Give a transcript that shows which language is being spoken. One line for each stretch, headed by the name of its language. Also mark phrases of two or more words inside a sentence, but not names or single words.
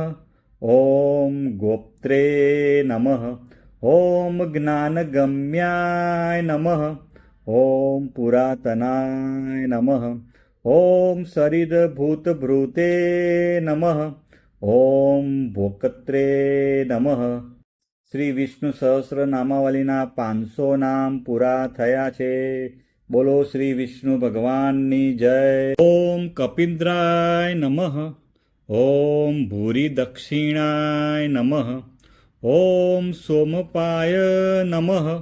Sanskrit: ॐ गोप्त्रे नमः। ॐ ज्ञानगम्याय नमः। ॐ पुरातनाय नमः। ॐ शरीरभूतभृते नमः। ॐ भोक्त्रे नमः।
Gujarati: શ્રી વિષ્ણુ સહસ્ર નામાવલીના 500 નામ પૂરા થયા છે. બોલો શ્રી વિષ્ણુ ભગવાનની જય.
Sanskrit: ओम कपिन्द्राय नमः. ओम भूरी दक्षिणाय नमः. ओम सोमपाय नमः.